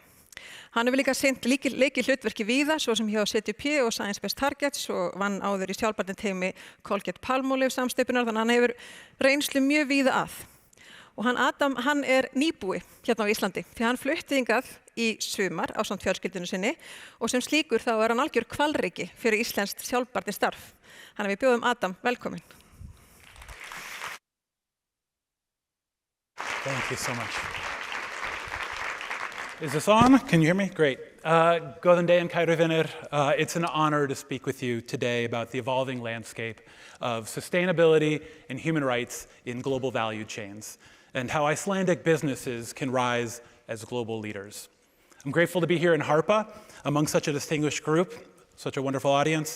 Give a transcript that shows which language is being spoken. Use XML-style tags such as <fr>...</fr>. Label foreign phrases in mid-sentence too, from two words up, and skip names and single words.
<is>Hann hefur líka sinnt leikið hlutverki víða, svo sem hjá CTP og Science Based Targets og vann áður í sjálfbærni teymi Colgate Palmolive samsteypunar, þannig að hann hefur reynslu mjög víða að. Og hann Adam, hann er nýbúi hérna á Íslandi, því hann flutti hingað í sumar ásamt fjölskyldunni sinni og sem slíkur þá er hann algjör hvalriki fyrir íslenskt sjálfbærni starf. Þannig að við bjóðum Adam velkominn.</is> <en>Thank you so much. Is this on? Can you hear me? Great.</en> <is>Góðan daginn, kæru vinir.</is> <en>It's an honor to speak with you today about the evolving landscape of sustainability and human rights in global value chains, and how Icelandic businesses can rise as global leaders. I'm grateful to be here in Harpa among such a distinguished group, such a wonderful audience.</en>